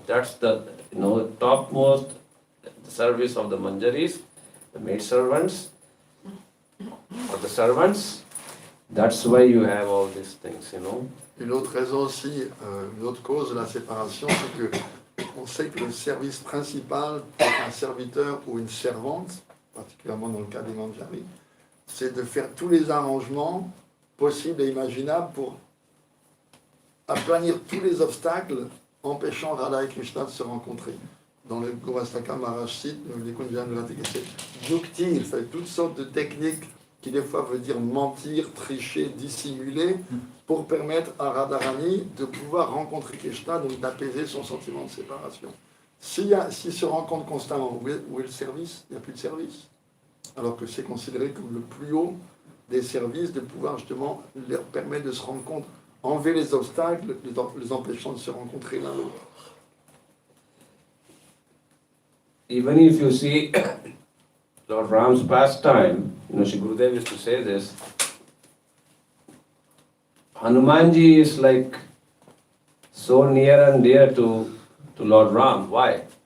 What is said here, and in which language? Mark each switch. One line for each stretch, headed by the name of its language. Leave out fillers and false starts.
English: That's the, topmost service of the Manjaris, the maidservants, or the servants. That's why you have all these things,
French: Une autre raison aussi, une autre cause de la séparation, c'est que on sait que le service principal pour un serviteur ou une servante, particulièrement dans le cas des manjaris, c'est de faire tous les arrangements possibles et imaginables pour aplanir tous les obstacles empêchant Radha et Krishna de se rencontrer. Dans le Gurvastaka, Maharaj cite, les Yukti, il fait toutes sortes de techniques qui des fois veut dire mentir, tricher, dissimuler, pour permettre à Radharani de pouvoir rencontrer Krishna, donc d'apaiser son sentiment de séparation. S'il se rencontre constamment, où est le service? Il n'y a plus de service. Alors que c'est considéré comme le plus haut des services de pouvoir justement leur permettre de se rendre compte, enlever les obstacles, les empêchant de se rencontrer l'un l'autre.
English: Even if you see Lord Ram's pastime, Shri Gurudev used to say this, Hanumanji is like so near and dear to Lord Ram. Why?